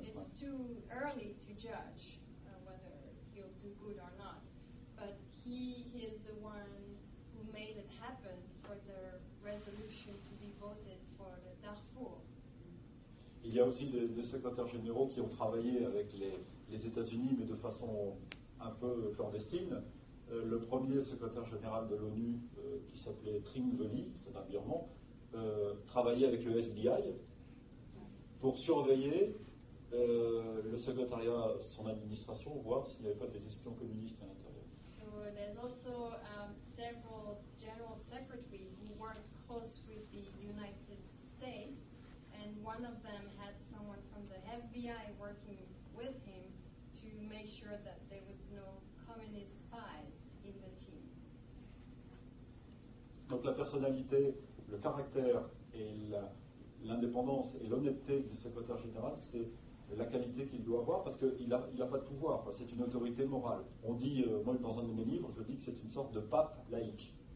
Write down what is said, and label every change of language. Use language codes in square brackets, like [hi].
[en] it's too early to judge whether he'll do good or not. But he is the one who made it happen for the resolution to be voted for the Darfour. [fr] Il y a aussi des secrétaires généraux qui ont travaillé avec les États-Unis, mais de façon un peu clandestine. Le premier secrétaire général de l'ONU, qui s'appelait Trim Veli, c'est un Birman, travaillait avec le FBI pour surveiller le secrétariat, son administration, voir s'il n'y avait pas des espions communistes à l'intérieur. [en] So there's also several general secretaries who work close with the United States, and one of them had someone from the FBI working with him to make sure that there was no communist spies in the team. [fr] Donc la personnalité, le caractère et l'indépendance et l'honnêteté du secrétaire général, c'est la qualité qu'il doit avoir, parce qu'il n'a pas de pouvoir, c'est une autorité morale. On dit, moi dans un de mes livres, je dis que c'est une sorte de pape laïque.